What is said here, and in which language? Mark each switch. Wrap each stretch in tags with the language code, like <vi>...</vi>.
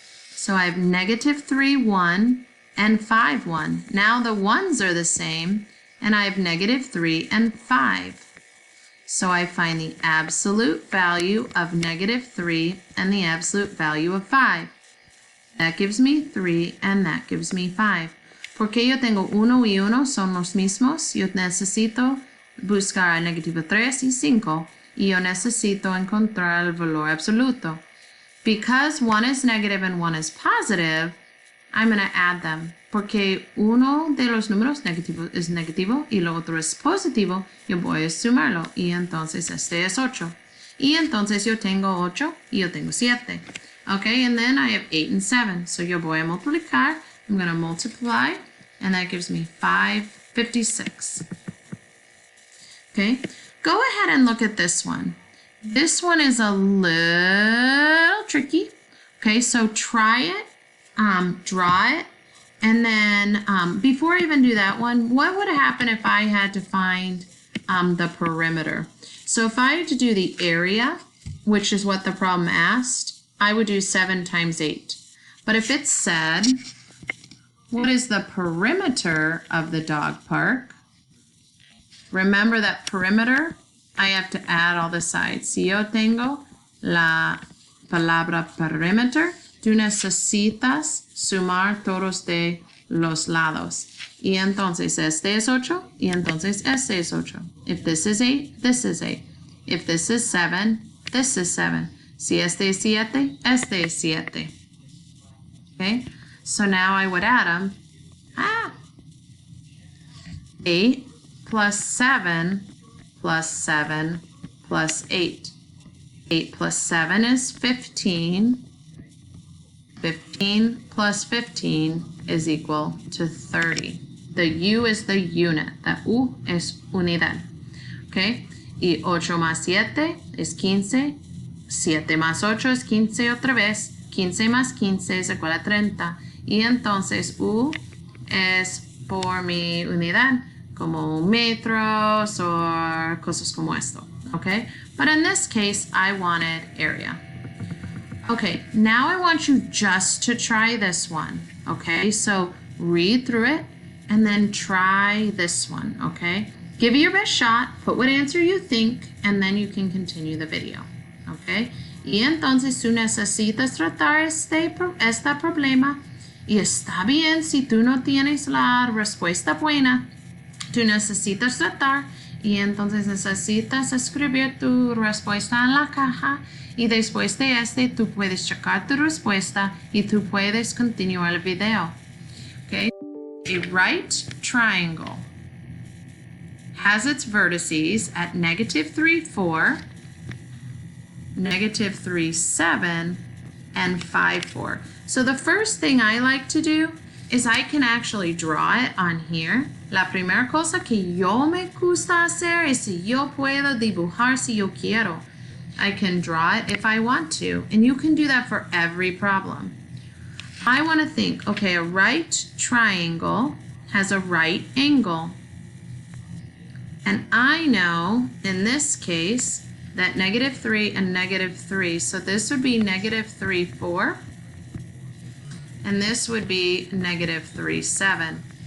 <en>So I have negative 3, 1, and 5, 1. Now the 1's are the same, and I have negative 3 and 5. So I find the absolute value of negative 3 and the absolute value of 5. That gives me 3 and that gives me 5.</en> <es>Porque yo tengo 1 y 1 son los mismos, yo necesito buscar negativo 3 y 5 y yo necesito encontrar el valor absoluto.</es> <en>Because one is negative and one is positive, I'm going to add them.</en> <es>Porque uno de los números negativos es negativo y lo otro es positivo, yo voy a sumarlo y entonces este es 8. Y entonces yo tengo 8 y yo tengo 7.</es> <en>Okay, and then I have 8 and 7. So</en> <es>yo voy a multiplicar.</es> <en>I'm going to multiply, and that gives me 556. Okay, go ahead and look at this one. This one is a little tricky. Okay, so try it, draw it, and then before I even do that one, what would happen if I had to find the perimeter? So if I had to do the area, which is what the problem asked, I would do 7 times 8. But if it said, what is the perimeter of the dog park? Remember that perimeter, I have to add all the sides.</en> <es>Si yo tengo la palabra perimeter, tú necesitas sumar todos de los lados. Y entonces este es 8, y entonces este es 8.</es> <en>If this is 8, this is 8. If this is 7, this is 7.</en> <es>Si este es 7, este es 7.</es> <en>Okay, so now I would add them. 8 plus 7 plus 7 plus 8. 8 plus 7 is 15. 15 plus 15 is equal to 30. The U is the unit. The U</en> <es>es unidad.</es> <en>Okay?</en> <es>Y 8 más 7 es 15. 7 más 8 es 15 otra vez. 15 más 15 es igual a 30. Y entonces U es por mi unidad, como metros o cosas como esto.</es> <en>Okay? But in this case, I wanted area. Okay, now I want you just to try this one. Okay, so read through it and then try this one. Okay, give it your best shot, put what answer you think, and then you can continue the video.</en> <es>Okay, y entonces tú necesitas tratar este problema y está bien si tú no tienes la respuesta buena. Tú necesitas tratar y entonces necesitas escribir tu respuesta en la caja y después de este tú puedes checar tu respuesta y tú puedes continuar el video.</es> <en>Okay? A right triangle has its vertices at -3, 4, -3, 7, and 5, 4. So the first thing I like to do is I can actually draw it on here.</en> <es>La primera cosa que yo me gusta hacer es si yo puedo dibujar si yo quiero.</es> <en>I can draw it if I want to, and you can do that for every problem. I want to think, okay, a right triangle has a right angle. And I know, in this case, that -3 and -3, so this would be -3, 4, and this would be -3, 7.</en>